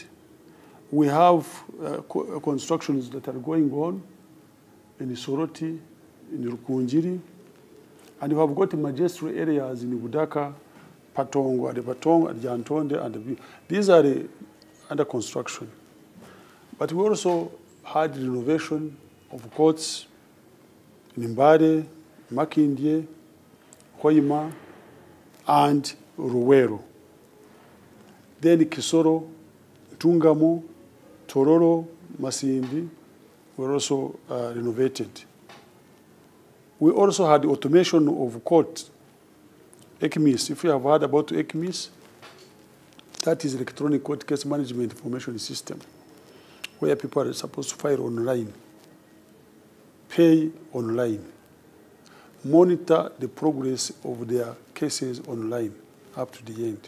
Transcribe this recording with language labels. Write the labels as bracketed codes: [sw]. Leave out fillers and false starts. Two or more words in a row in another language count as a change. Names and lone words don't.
[en] We have constructions that are going on in Soroti, in Rukunjiri, and we have got majestic areas in Budaka, Patongo, Adepatongo, Jantonde, and these are under construction. But we also had renovation of courts in Mbare, Makindye, Hoima, and Ruwero. Then Kisoro, Tungamo, Tororo, Masindi were also renovated. We also had automation of court, ECMIS. If you have heard about ECMIS, that is Electronic Court Case Management Information System, where people are supposed to file online, pay online, monitor the progress of their cases online up to the end.